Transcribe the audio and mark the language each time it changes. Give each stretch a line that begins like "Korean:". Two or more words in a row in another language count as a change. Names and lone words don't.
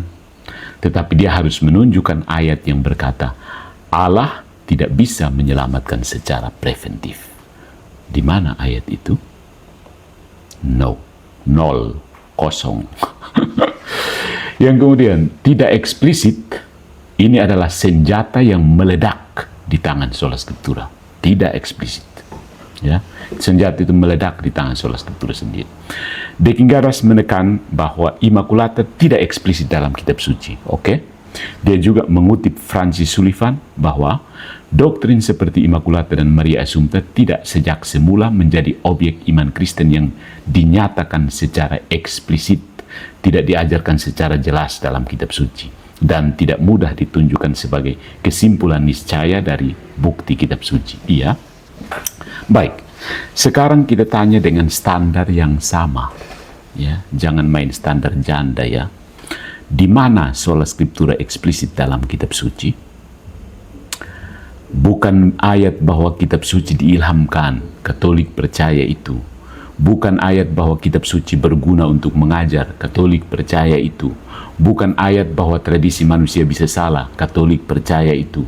Indonesian: Tetapi dia harus menunjukkan ayat yang berkata, Allah tidak bisa menyelamatkan secara preventif. Di mana ayat itu? No, nol, kosong. Yang kemudian tidak eksplisit, ini adalah senjata yang meledak di tangan
Latin: sola scriptura.
Indonesian: Tidak eksplisit. Ya, senjata itu meledak di tangan
Latin: sola scriptura
Indonesian: sendiri. De Quingadas menekan bahwa Immaculata tidak eksplisit dalam kitab suci. Oke? Dia juga mengutip Francis Sullivan bahwa doktrin seperti Immaculata dan Maria Assumpta tidak sejak semula menjadi objek iman Kristen yang dinyatakan secara eksplisit, tidak diajarkan secara jelas dalam kitab suci, dan tidak mudah ditunjukkan sebagai kesimpulan niscaya dari bukti kitab suci. Iya. Baik, sekarang kita tanya dengan standar yang sama. Ya, jangan main standar janda ya. Di mana
Latin: sola scriptura
Indonesian: eksplisit dalam kitab suci? Bukan ayat bahwa kitab suci diilhamkan, Katolik percaya itu. Bukan ayat bahwa kitab suci berguna untuk mengajar, Katolik percaya itu. Bukan ayat bahwa tradisi manusia bisa salah, Katolik percaya itu.